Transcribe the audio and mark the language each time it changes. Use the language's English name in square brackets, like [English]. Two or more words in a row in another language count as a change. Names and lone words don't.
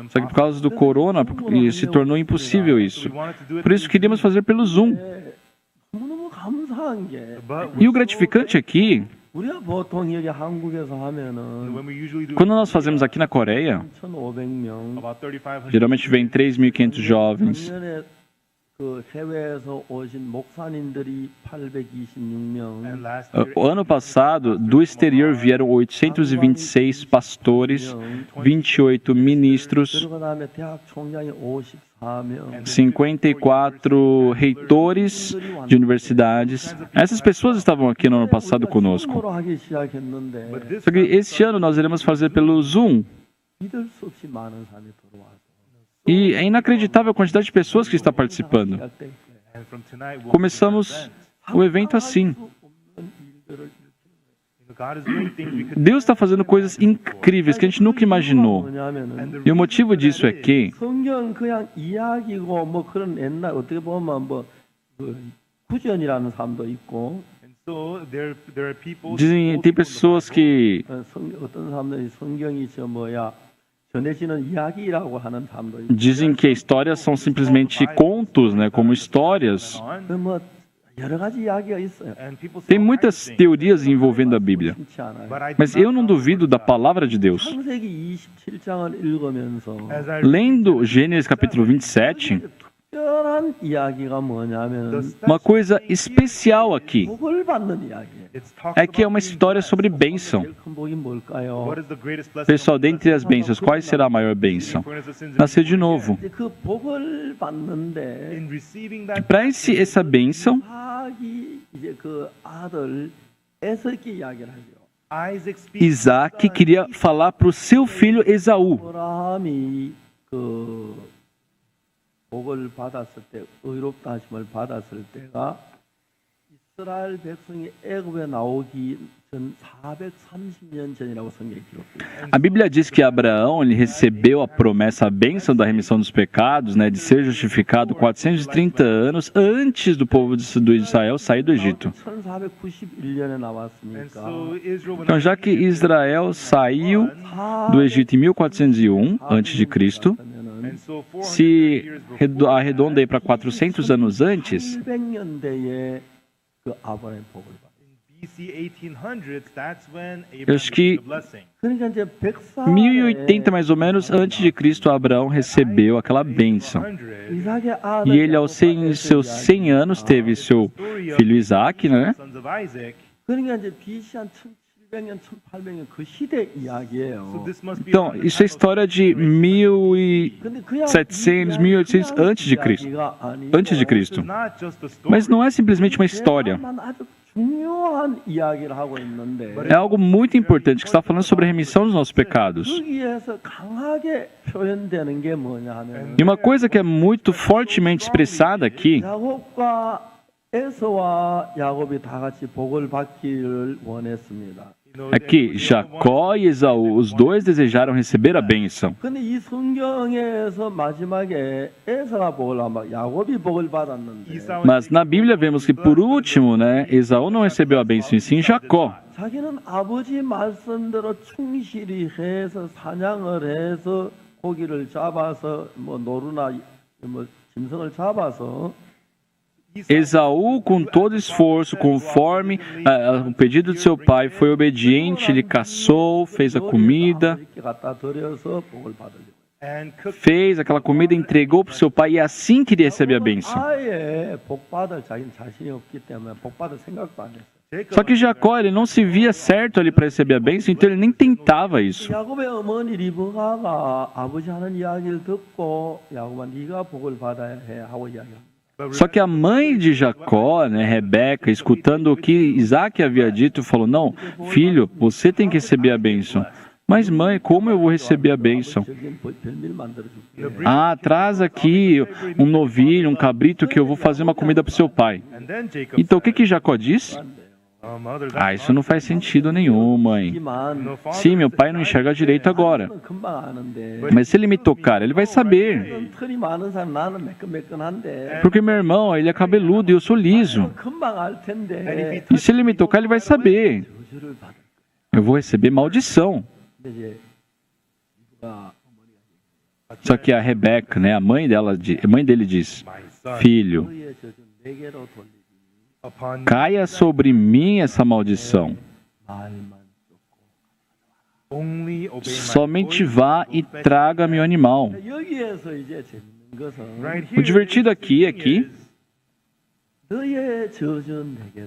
[Portuguese] Só que por causa do corona se tornou impossível isso. [English] we wanted to do it [Portuguese] Por isso queríamos fazer pelo Zoom. [Korean] 너무너무 감사한 게 [English] but [Portuguese] E o gratificante aqui, [Korean] 우리가 보통 여기 한국에서 하면은 [English] when we usually do [Portuguese] quando nós fazemos aqui na Coreia, [Korean] 1,500명 [English] about 3,500 [Portuguese] geralmente vem 3.500 jovens. [Korean] 작년에 그 해외에서 오신 목사님들이 826명, [English] And last year, [Portuguese] O ano passado, do exterior vieram 826 pastores, 28 ministros, [Korean] 그리고 그다음에 대학 총장이 54명, [Portuguese] 54 reitores de universidades. Essas pessoas estavam aqui no ano passado conosco. [Korean] 줌으로 하기 시작했는데 [English] but this [Portuguese] Só que este ano nós iremos fazer pelo Zoom. [Korean] 믿을 수 없이 많은 사람이 들어와서 [Portuguese] E é inacreditável a quantidade de pessoas que está participando. [Korean] 시작된 거예요. [English] and from tonight we'll [Portuguese] Começamos o evento assim. [English] God is doing things we could [Portuguese] Deus está fazendo coisas incríveis que a gente nunca imaginou. [Korean] 뭐냐면은 [Portuguese] E o motivo disso é que [Korean] 성경 그냥 이야기고 뭐 그런 옛날 어떻게 보면 뭐그 구전이라는 사람도 있고 [English] and so there are people [Portuguese] dizem, tem pessoas que [Korean] 어떤 사람들이 성경이 저 뭐야 전해지는 이야기라고 하는 사람도 있고 [Portuguese] dizem que histórias são simplesmente contos, né, como histórias. [Korean] 뭐 여러 가지 이야기가 있어요. [English] and people say [Portuguese] Tem muitas teorias envolvendo a Bíblia. [Korean] 그렇지 않아요. [English] but I do [Portuguese] Mas [English] not [Portuguese] eu não duvido da palavra de Deus. [Korean] 창세기 27장을 읽으면서 [English] as I [Portuguese] Lendo Gênesis capítulo 27, [Korean] 특별한 이야기가 뭐냐면 [Portuguese] uma coisa especial aqui [Korean] 복을 받는 이야기예요. [English] it's talks [Portuguese] é que é [English] about [Portuguese] uma história sobre bênção. [Korean] 제일 큰 복이 뭘까요? [English] what is the greatest blessing [Portuguese] Pessoal, dentre as bênçãos, qual será a maior bênção? [English] forgiveness of sins and [Portuguese] Nascer de novo. [Korean] 이제 그 복을 받는데 [English] in receiving that [Portuguese] Para essa bênção, [Korean] 이삭이 이제 그 아들 에서께 이야기를 하죠. [English] Isaac speaks [Portuguese] Isaac queria falar para o seu filho Esaú. [Korean] 아브라함이 그 복을 받았을 때 의롭다 하심을 받았을 때가 이스라엘 백성이 애굽에 나오기 전 430년 전이라고 성경에 기록돼요. [Portuguese] A Bíblia diz que Abraão ele recebeu a promessa, a bênção da remissão dos pecados, né, de ser justificado 430 anos antes do povo de Israel sair do Egito. [Korean] 1491년에 [English] and [Korean] 나왔으니까 [English] so Israel [Portuguese] Então, já que Israel saiu do Egito em 1401 antes de Cristo, [English] and so 400 [Portuguese] se [English] years before [Portuguese] arredonda aí para 400 anos antes, [Korean] 800년대에 그 아브라함의 복을 받아요. [English] BC 1800s, that's when [Portuguese] Eu [English] Abraham [Portuguese] acho que [English] received the blessing. [Korean] 그러니까 이제 [Portuguese] 1080 mais ou menos antes de Cristo, Abraão recebeu aquela bênção. 100, [Korean] 이삭의 아들 [Portuguese] E ele, aos seus 100 anos, teve seu filho Isaac, né? [English] sons of Isaac. [Korean] 그러니까 이제 BC 한 1700년, 1800년 그 시대 [English] So [Korean] 이야기예요. [English] this must be [Portuguese] Então, isso é história de 1700, [Korean] 근데 그냥 [Portuguese] 1800 antes de Cristo. Antes de Cristo. [English] not just a story. [Portuguese] Mas não é simplesmente uma história. [Korean] 아주 중요한 이야기를 하고 있는데 [Portuguese] É algo muito importante que está falando sobre a remissão dos nossos pecados. [Korean] 거기에서 강하게 표현되는 게 뭐냐 하면 [Portuguese] E uma coisa que é muito fortemente expressada aqui [Korean] 야곱과 에서와 야곱이 다 같이 복을 받기를 원했습니다. [Portuguese] é que Jacó e Esaú, os dois desejaram receber a bênção. [Korean] 근데 이 성경에서 마지막에 에서가 복을 받고 야곱이 복을 받았는데 Esau [Portuguese] Mas na Bíblia vemos que por último, né, Esaú não recebeu a bênção, e sim Jacó. [Korean] 자기는 아버지 말씀대로 충실히 해서 사냥을 해서 고기를 잡아서 뭐 노루나 뭐 짐승을 잡아서 [Portuguese] Esaú, com todo esforço, conforme o pedido de seu pai, foi obediente, ele caçou, fez a comida, [Korean] 이렇게 갖다 드려서 복을 받으려고. [English] and cooked [Portuguese] fez aquela comida, entregou para o seu pai e assim queria receber a bênção. [Korean] 아예 복 받을 자기는 자신이 없기 때문에 복 받을 생각도 안 했어요. [Portuguese] Só que Jacó, ele não se via certo ali para receber a bênção, então ele nem tentava isso. [Korean] 야곱의 어머니 리브가가 아버지 하는 이야기를 듣고 야곱아 네가 복을 받아야 해 하고 이야기합니다. [Portuguese] Só que a mãe de Jacó, né, Rebeca, escutando o que Isaac havia dito, falou: não, filho, você tem que receber a bênção. Mas mãe, como eu vou receber a bênção? [Korean] 저긴 별미를 만들어줄게. [Portuguese] Ah, traz aqui um novilho, um cabrito, que eu vou fazer uma comida para o seu pai. [English] and then Jacob [Portuguese] Então o que Jacó diz? [English] mother [Portuguese] Ah, isso não faz sentido nenhum, mãe. [Korean] 하지만 [Portuguese] Sim, meu pai não enxerga direito agora. [Korean] 금방 아는데 [Portuguese] Mas se ele me tocar, ele vai saber. [Korean] 털이 많은 사람 나는 매끈매끈한데 [Portuguese] Porque meu irmão, ele é cabeludo e eu sou liso. [Korean] 금방 알 텐데 [Portuguese] E se ele me tocar, ele vai saber. [Korean] 저주를 받을. [Portuguese] Eu vou receber maldição. [Korean] 근데 이제 리브가 [Portuguese] Só que a Rebeca, né, a mãe dele diz: [English] my son [Portuguese] filho, [Korean] 너희의 저주 내게로 돌리기 [English] upon [Portuguese] caia sobre mim essa maldição. [Korean] 말만 [English] only obey my [Portuguese] Somente [English] voice. [Portuguese] vá e traga meu animal. [Korean] 여기에서 이제 재밌는 [English] Right [Portuguese] O [English] here, [Portuguese] divertido aqui é que [Korean] 너의 저주는 내게도